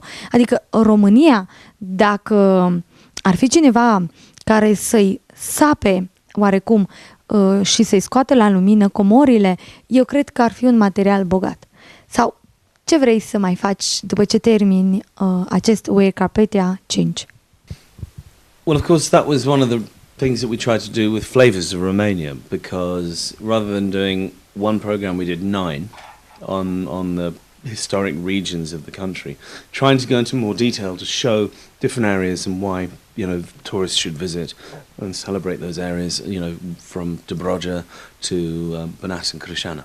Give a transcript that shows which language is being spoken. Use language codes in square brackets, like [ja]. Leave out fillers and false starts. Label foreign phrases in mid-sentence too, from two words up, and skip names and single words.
[ro] Adică România, dacă ar fi cineva care să-i sape oarecum și să-i scoată la lumină comorile, eu cred că ar fi un material bogat. Sau ce vrei să mai faci după ce termini acest UE Carpathia 5? [en] Well, of course, that was one of the things that we tried to do with Flavors of Romania, because rather than doing one program, we did 9 on the historic regions of the country, trying to go into more detail to show different areas and why, tourists should visit and celebrate those areas, from Dobroja to Banat and Crișana.